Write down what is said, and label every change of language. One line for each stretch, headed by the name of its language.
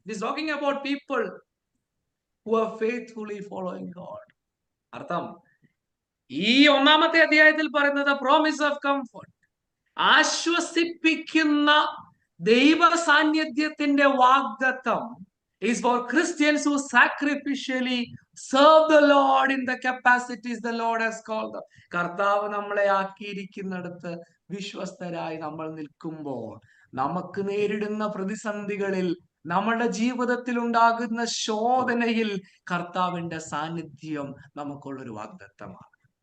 English: It is talking about people who are faithfully following God.
Malayalam: അർത്ഥം ഈ 1-ാമത്തെ അധ്യായത്തിൽ പറയുന്നത്
English: promise of comfort,
Malayalam: ആശ്വസിപ്പിക്കുന്ന ദൈവ സാന്നിധ്യത്തിന്റെ വാഗ്ദത്തം
English: is for Christians who sacrificially Serve the Lord in the capacities the Lord has called them.
Malayalam: കർത്താവ് നമ്മളെ ആക്കിയിരിക്കുന്നിടത്ത് വിശ്വസ്തരായി നമ്മൾ നിൽക്കുമ്പോൾ നമുക്ക് നേരിടുന്ന പ്രതിസന്ധികളിൽ, നമ്മുടെ ജീവിതത്തിൽ ഉണ്ടാകുന്ന ശോധനയിൽ കർത്താവിന്റെ സാന്നിധ്യം നമുക്കുള്ളൊരു വാഗ്ദത്തമാണ്.